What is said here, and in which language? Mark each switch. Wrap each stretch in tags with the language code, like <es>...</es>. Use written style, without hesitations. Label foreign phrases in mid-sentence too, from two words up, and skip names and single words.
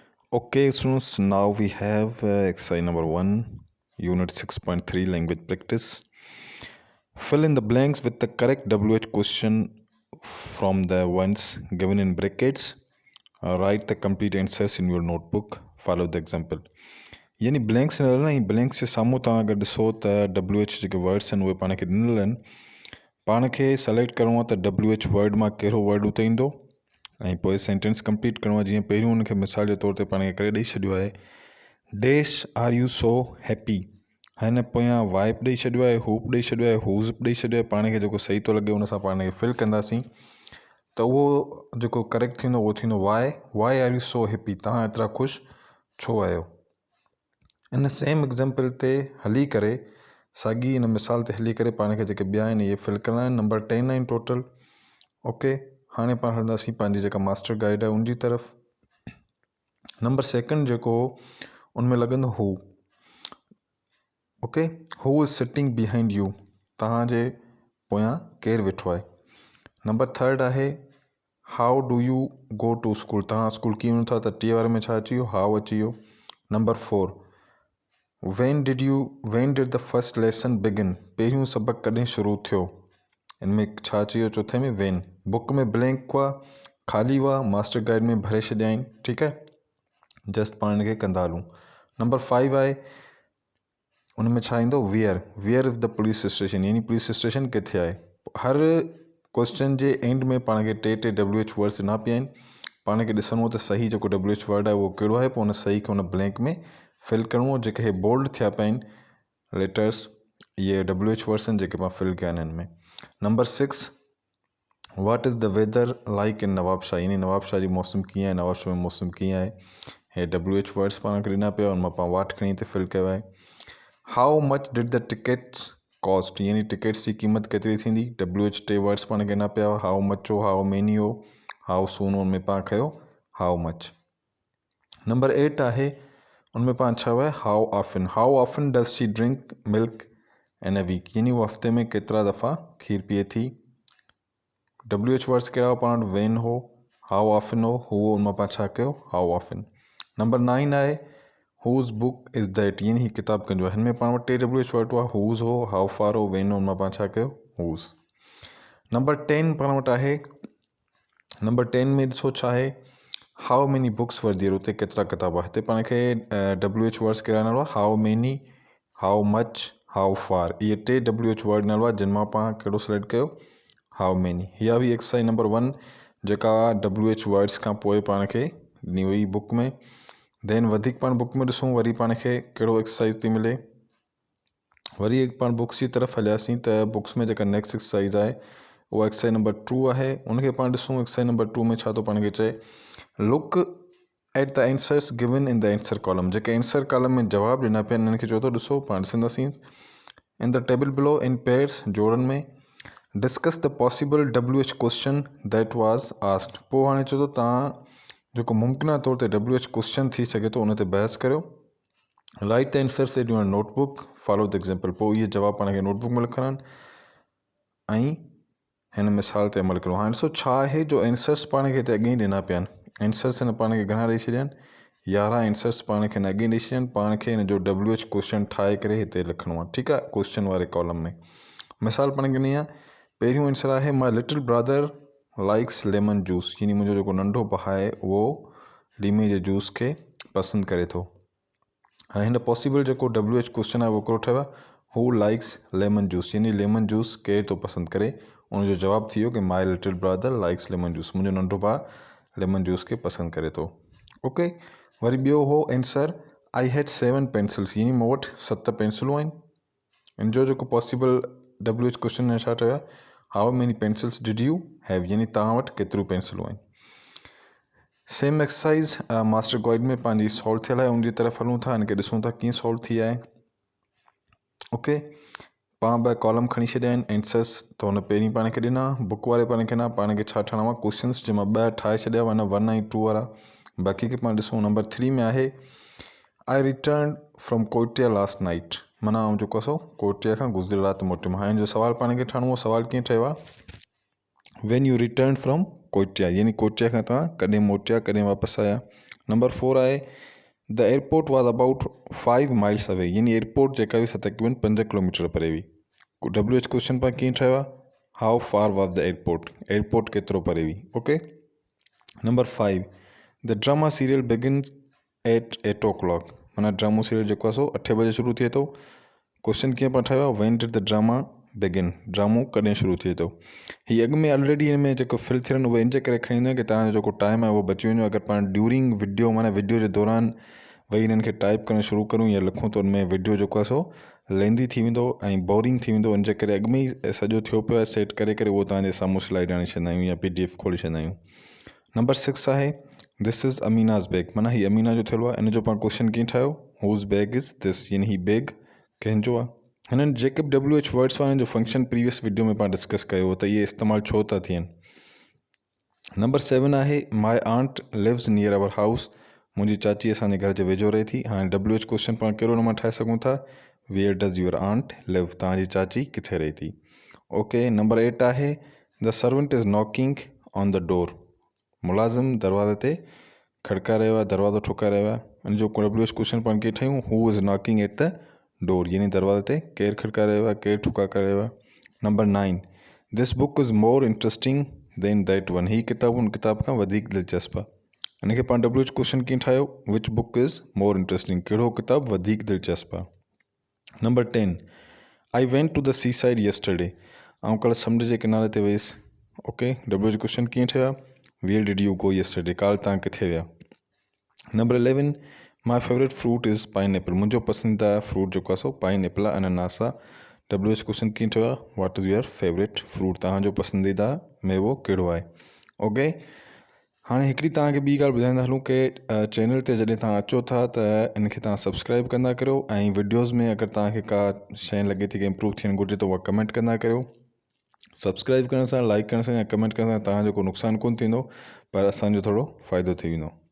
<en>Okay, students, now we have exercise number 1, unit 6.3, language practice. Fill in the blanks with the correct WH question from the ones given in brackets. Write the complete answers in your notebook. Follow the example.</en> <sd>यानी ब्लैंक्स न ॾिनल ब्लैंक्स जे साम्हूं तव्हां अगरि ॾिसो त WH जेके वर्ड्स आहिनि उहे पाण खे ॾिनल आहिनि. पाण खे सेलेक्ट करिणो आहे त</sd> <en>WH word</en> <sd>मां कहिड़ो वर्ड उते ईंदो ऐं पोइ</sd> <en>sentence complete</en> <sd>करिणो आहे. जीअं पहिरियों हुनखे मिसाल जे तौर ते पाण खे करे ॾेई छॾियो आहे,</sd> <en>dash are you so happy.</en> <sd>हिन पोयां वाइप ॾेई छॾियो आहे, हूप ॾेई छॾियो आहे, हूज़ ॾेई छॾियो आहे. पाण खे जेको सही थो लॻे उन सां पाण खे फिल कंदासीं त उहो जेको करेक्ट थींदो उहो थींदो</sd> <en>why are you so happy.</en> <sd>तव्हां एतिरा ख़ुशि छो आहियो. इन</sd> <en>same example</en> <sd>ते हली करे, साॻी इन मिसाल ते हली करे पाण खे जेके ॿिया आहिनि इहे फिल करणा आहिनि. नंबर 10 आहिनि टोटल. ओके, हाणे पाण हलंदासीं पंहिंजी जेका</sd> <en>master guide</en> <sd>आहे उनजी तरफ़. नंबर 2 जेको उनमें लॻंदो हू.</sd> <en>okay, who is sitting behind you.</en> <sd>तव्हांजे पोयां केरु वेठो आहे.</sd> <en>number 3 आहे how do you go to school.</en> <sd>तव्हां स्कूल कीअं वञो था त टीह वारे में छा अची वियो, हाउ अची वियो.</sd> <en>number 4 when did the first lesson begin.</en> <sd>पहिरियों सबक़ु कॾहिं शुरू थियो. इनमें छा अची वियो चौथे में when. बुक में ब्लैंक हुआ, ख़ाली हुआ,</sd> <en>master guide</en> <sd>में भरे छॾिया आहिनि. ठीकु आहे, जस्ट पाण खे कंदा हलूं.</sd> <en>नंबर 5</en> <sd>आहे उनमें छा ईंदो</sd> <en>where is the police station.</en> <sd>यानी</sd> <en>police station</en> <sd>किथे आहे. हर क्वेश्चन जे एंड में पाण खे टे</sd> <en>WH words</en> <sd>ॾिना पिया आहिनि. पाण खे ॾिसणो त सही जेको</sd> <en>WH word</en> <sd>आहे उहो कहिड़ो आहे. पोइ उन सही खे उन ब्लैंक में फिल करिणो. जेके हे बोल्ड थिया पिया आहिनि लेटर्स, इहे</sd> <en>WH words</en> <sd>आहिनि जेके मां फिल कया आहिनि हिन में.</sd> <en>number 6 what is the weather like in Nawabshah.</en> <sd>यानी नवाबशाह जी मौसम कीअं आहे, नवाबशाह में मौसम कीअं आहे. हे</sd> <en>WH words</en> <sd>पाण खे ॾिना पिया, उन मां पाण वाट खणी हिते फिल कयो आहे.</sd> <en>how much did the tickets cost.</en> <sd>यानी टिकट्स जी क़ीमत केतिरी थींदी. WH टे वर्ड्स पाण खे ॾिना पिया,</sd> <en>how much हो, how many हो, how soon हो.</en> <sd>उनमें पाण खयो</sd> <en>how much. number 8</en> <sd>आहे उनमें पाण छा आहे</sd> <en>how often does she drink milk in a week.</en> <sd>यानी वो हफ़्ते में केतिरा दफ़ा खीर पीए थी.</sd> <en>WH words</en> <sd>कहिड़ा हो पाण वटि वेन हो,</sd> <en>how often</en> <sd>हो, हू उनमां पाण छा कयो</sd> <en>how often. number 9 आहे whose book is that.</en> <sd>यानी ही किताब कंहिंजो आहे. हिन में पाण वटि टे</sd> <en>WH word</en> <sd>हुआ, हूज़ हो,</sd> <en>how far</en> <sd>हो, वेन हो. उनमां पाण छा कयो हूज़. नंबर 10 पाण वटि आहे. नंबर 10 में ॾिसो छा आहे</sd> <en>how many books were there.</en> <sd>उते केतिरा किताब आहे. हिते पाण खे</sd> <en>WH words</en> <sd>कहिड़ा ॾिनल आहे</sd> <en>how many, how much, how far.</en> <sd>इहे टे</sd> <en>WH word</en> <sd>ॾिनल आहे जिन मां पाण कहिड़ो सिलेक्ट कयो</sd> <en>how many.</en> <sd>इहा हुई</sd> <en>exercise number 1</en> <sd>जेका</sd> <en>WH words</en> <sd>खां पोइ पाण खे ॾिनी हुई बुक में. देन वधीक पाण बुक में ॾिसूं वरी पाण खे कहिड़ो एक्सरसाइज थी मिले. वरी पाण बुक्स जी तरफ़ हलियासीं त बुक्स में जेका</sd> <en>next exercise</en> <sd>आहे उहा</sd> <en>exercise number 2</en> <sd>आहे. उनखे पाण ॾिसूं</sd> <en>exercise number 2</en> <sd>में छा थो पाण खे चए</sd> <en>look at the answers given in the answer column.</en> <sd>जेके</sd> <en>answer column</en> <sd>में जवाब ॾिना पिया आहिनि हिननि खे चओ थो ॾिसो पाण ॾिसंदासीं.</sd> <en>in the table below in pairs</en> <sd>जोड़नि में</sd> <en>discuss the possible WH question that was asked.</en> <sd>पोइ हाणे चओ थो तव्हां जेको मुमकिन तौर ते</sd> <en>WH question</en> <sd>थी सघे थो उन ते बहस करियो.</sd> <en>write the answers in your notebook, follow the example.</en> <sd>पोइ इहे जवाब पाण खे नोटबुक में लिखणा आहिनि ऐं हिन मिसाल ते अमल करिणो. हाणे ॾिसो छा आहे जो आंसर्स पाण खे हिते अॻे ई ॾिना पिया आहिनि. आंसर्स हिन पाण खे घणा ॾेई छॾिया आहिनि 11 आंसर्स पाण खे हिन अॻे ॾेई छॾिया आहिनि. पाण खे हिन जो</sd> <en>WH question</en> <sd>ठाहे करे हिते लिखणो आहे. ठीकु आहे, क्वेश्चन वारे कॉलम में. मिसाल पाण खे ॾिनी आहे. पहिरियों आंसर आहे</sd> <en>my little brother likes lemon juice.</en> <sd>यानी मुंहिंजो जेको नंढो भाउ आहे उहो लीमे जे जूस खे पसंदि करे थो. हाणे हिन पॉसिबल जेको</sd> <en>WH question</en> <sd>आहे उहो हिकिड़ो ठहियो आहे</sd> <en>who likes lemon juice.</en> <sd>यानी</sd> <en>lemon juice</en> <sd>केरु थो पसंदि करे. उनजो जवाबु थी वियो कि</sd> <en>my little brother likes lemon juice.</en> <sd>मुंहिंजो नंढो भाउ</sd> <en>lemon juice</en> <sd>खे पसंदि करे थो.</sd> <en>ओके,</en> <sd>वरी ॿियो हो</sd> <en>answer I had 7 pencils.</en> <sd>यानी मूं वटि 7 पेंसिलूं आहिनि. इन जो जेको</sd> <en>possible WH question</en> <sd>छा ठहियो आहे</sd> <en>how many pencils did you have.</en> <sd>यानी तव्हां वटि केतिरियूं पेंसिलूं आहिनि.</sd> <en>same exercise master guide</en> <sd>में पंहिंजी सॉल्व थियल आहे. उनजी तरफ़ हलूं था, हिनखे ॾिसूं था कीअं सॉल्व थी आहे. ओके, पाण 2 कॉलम खणी छॾिया आहिनि आंसर्स त हुन पहिरीं पाण खे ॾिना. बुक वारे पाण खे न, पाण खे छा ठाहिणो आहे क्वेश्चन्स जंहिंमां 2 ठाहे छॾिया हुआ 1 ऐं 2 वारा. बाक़ी खे पाण ॾिसूं. नंबर 3 में आहे</sd> <en>I return from Kotia last night.</en> <sd>माना ऐं जेको आहे कोटिया खां गुज़िरियल राति मोटियुमि. हाणे जो सवाल पाण खे ठाहिणो आहे सवाल कीअं ठहियो आहे</sd> <en>when you return from Kotia.</en> <sd>यानी कोटिया खां तव्हां कॾहिं मोटिया, कॾहिं वापसि आया. नंबर 4 आहे</sd> <en>the airport was about 5 miles away,</en> <sd>यानी एयरपोर्ट जेका हुई तक़रीबन 5 किलोमीटर परे हुई।</sd> <en>WH question</en> <sd>पाण कीअं ठहियो आहे,</sd> <en>how far was the airport, airport</en> <sd>केतिरो परे हुई।</sd> <en>ओके। number 5 the drama serial begins at 8 o'clock,</en> <sd>माना ड्रामो सीरियल जेको आहे सो 8 बजे शुरू थिए थो। क्वेश्चन कीअं पाण ठाहियो आहे,</sd> <en>when did the drama begin,</en> <sd>ड्रामो कॾहिं शुरू थिए थो। हीअ अॻु में ऑलरेडी हिन में जेको फिल थियनि उहे इन जे करे खणी ईंदा आहिनि कि तव्हांजो जेको टाइम आहे उहो बची वञे। अगरि पाण</sd> <en>during video</en> <sd>माना वीडियो जे दौरान वही हिननि खे टाइप करणु शुरू करूं या लिखूं त उनमें वीडियो जेको आहे सो लेंदी थी वेंदो ऐं बोरिंग थी वेंदो। इन जे करे अॻु में ई सॼो थियो पियो आहे सेट करे उहो तव्हांजे साम्हूं स्लाइड आणे छॾींदा आहियूं या PDF खोले छॾींदा आहियूं। नंबर 6 आहे</sd> <en>this is Amina's bag,</en> <sd>माना हीअ अमीना जो थियलु आहे। इन जो पाण क्वेश्चन कीअं ठाहियो,</sd> <en>whose bag is this,</en> <sd>यानी ही बैग कंहिंजो आहे। हिननि जेके बि</sd> <en>WH words</en> <sd>वारनि जो फंक्शन</sd> <en>previous video</en> <sd>में पाण डिस्कस कयो हो त इहे इस्तेमालु छो था थियनि।</sd> <en>number 7 आहे my aunt lives near our house,</en> <sd>मुंहिंजी चाची असांजे घर जे वेझो रहे थी। हाणे</sd> <en>WH question</en> <sd>पाण कहिड़ो नंबर ठाहे सघूं था,</sd> <en>where does your aunt live,</en> <sd>तव्हांजी चाची किथे रहे थी। ओके।</sd> <en>number 8 आहे the servant is knocking on the door,</en> <sd>मुलाज़िम दरवाज़े ते खड़काए रहियो आहे, दरवाज़ो ठोकाए रहियो आहे। इन जो</sd> <en>WH question</en> <sd>पाण कीअं ठाहियूं,</sd> <en>who is knocking at the door,</en> <sd>यानी दरवाज़े ते केरु खड़काए रहियो आहे, केरु ठुका करे रहियो आहे।</sd> <en>number 9 this book is more interesting than that one,</en> <sd>ही किताब उन किताब खां वधीक दिलचस्प आहे। इनखे पाण</sd> <en>WH question</en> <sd>कीअं ठाहियो,</sd> <en>which book is more interesting,</en> <sd>कहिड़ो किताब वधीक दिलचस्प आहे।</sd> <en>number 10 I went to the sea side yesterday,</en> <sd>ऐं कल्ह समुंड जे किनारे ते वियुसि। ओके।</sd> <en>WH question</en> <sd>कीअं ठहियो आहे,</sd> <en>where did you go yesterday,</en> <sd>काल्ह तव्हां किथे विया।</sd> <en>number 11 my favourite fruit is pineapple,</en> <sd>मुंहिंजो पसंदीदा फ्रूट जेको आहे सो पाइनएप्पल आहे, अनानास आहे।</sd> <en>WH question</en> <sd>कीअं ठहियो आहे,</sd> <en>what is your favourite fruit,</en> <sd>तव्हांजो पसंदीदा मेवो कहिड़ो आहे। ओके। हाणे हिकिड़ी तव्हांखे ॿी ॻाल्हि ॿुधाईंदा हलूं कि चैनल ते जॾहिं तव्हां अचो था त इनखे तव्हां सब्सक्राइब कंदा करियो ऐं वीडियोज़ में अगरि तव्हांखे का शइ लॻे थी कि इम्प्रूव थियणु घुरिजे त उहा कमेंट कंदा करियो। सब्सक्राइब करण सां, लाइक करण सां या कमेंट करण सां तव्हांजो को नुक़सानु कोन्ह थींदो, पर असांजो थोरो फ़ाइदो थी वेंदो।</sd>